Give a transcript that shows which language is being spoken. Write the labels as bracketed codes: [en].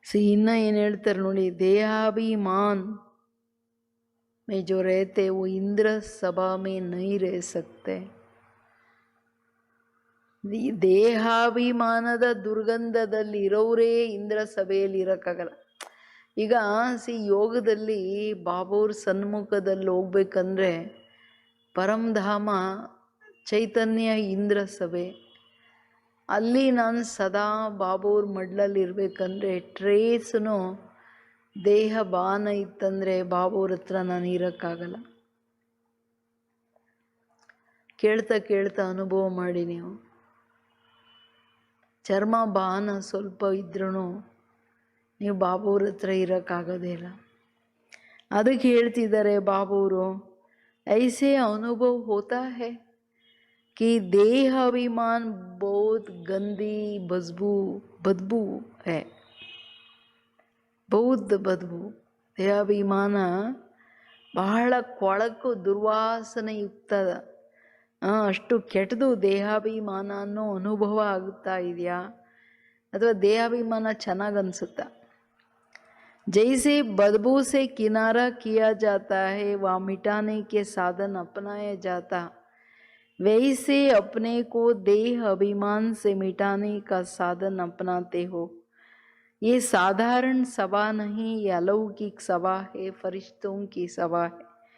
[kn] ಇನ್ನು ಏನು ಹೇಳ್ತಾರೆ ನೋಡಿ, [hi] ದೇಹಾಭಿಮಾನ್ में जो रहते वो इंद्र सभा में नहीं रह सकते. [kn] ದೇಹಾಭಿಮಾನದ ದುರ್ಗಂಧದಲ್ಲಿ ಇರೋರೇ ಇಂದ್ರ ಸಭೆಯಲ್ಲಿ ಇರೋಕ್ಕಾಗಲ್ಲ. ಈಗ ಯೋಗದಲ್ಲಿ ಬಾಬಾವ್ರ ಸನ್ಮುಖದಲ್ಲಿ ಹೋಗ್ಬೇಕಂದ್ರೆ ಪರಮಧಾಮ ಚೈತನ್ಯ ಇಂದ್ರ ಸಭೆ, ಅಲ್ಲಿ ನಾನು ಸದಾ ಬಾಬಾವ್ರ ಮಡ್ಲಲ್ಲಿ ಇರಬೇಕಂದ್ರೆ ಟ್ರೇಸ್ನು ದೇಹ ಬಾನ ಇತ್ತಂದರೆ ಬಾಬಾವ್ರ ಹತ್ರ ನಾನು ಇರೋಕ್ಕಾಗಲ್ಲ. ಕೇಳ್ತಾ ಕೇಳ್ತಾ ಅನುಭವ ಮಾಡಿ ನೀವು. ಚರ್ಮ ಬಾನ ಸ್ವಲ್ಪ ಇದ್ರೂ ನೀವು ಬಾಬುವ್ರ ಹತ್ರ ಇರೋಕ್ಕಾಗೋದೇ ಇಲ್ಲ. ಅದಕ್ಕೆ ಹೇಳ್ತಿದ್ದಾರೆ ಬಾಬುವರು, [hi] ಐಸೆ ಅನುಭವ ಹೋತಾ ಹೈ कि देह अभिमान बहुत गंदी बदबू है, बहुत बदबू. [kn] ದೇಹಾಭಿಮಾನ ಬಹಳ ಕೊಳಕು ದುರ್ವಾಸನೆಯುಕ್ತ, ಅಷ್ಟು ಕೆಟ್ಟದು ದೇಹಾಭಿಮಾನ ಅನ್ನೋ ಅನುಭವ ಆಗುತ್ತಾ ಇದೆಯಾ, ಅಥವಾ ದೇಹಾಭಿಮಾನ ಚೆನ್ನಾಗಿ ಅನಿಸುತ್ತಾ? [hi] जैसे बदबू से किनारा किया जाता है व मिटाने के साधन अपनाया जाता, वैसे अपने को देह अभिमान से मिटाने का साधन अपनाते हो. ये साधारण सभा नहीं, ये अलौकिक सभा है, फरिश्तों की सभा है.